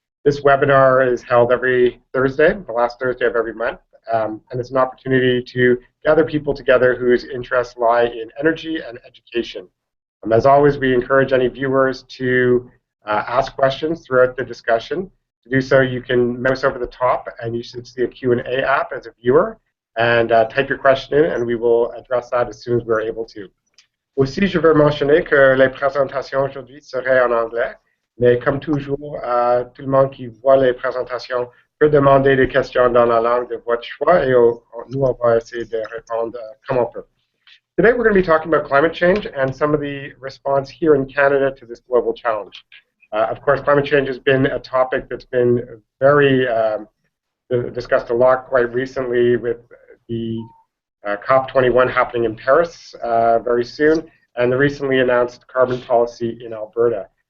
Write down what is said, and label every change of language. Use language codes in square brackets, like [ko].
[en] This webinar is held every Thursday, the last Thursday of every month, and it's an opportunity to gather people together whose interests lie in energy and education. As always, we encourage any viewers to ask questions throughout the discussion. To do so, you can mouse over the top, and you should see a Q&A app as a viewer, and type your question in, and we will address that as soon as we're able to. [fr] Aussi, je veux mentionner que les présentations aujourd'hui seraient en anglais, mais comme toujours, tout le monde qui voit les présentations peut demander des questions dans la langue de votre choix, et nous, on va essayer de répondre comme on peut. [en] Today, we're going to be talking about climate change and some of the response here in Canada to this global challenge. Of course, climate change has been a topic that's been very discussed a lot quite recently with the COP21 happening in Paris very soon, and the recently announced carbon policy in Alberta.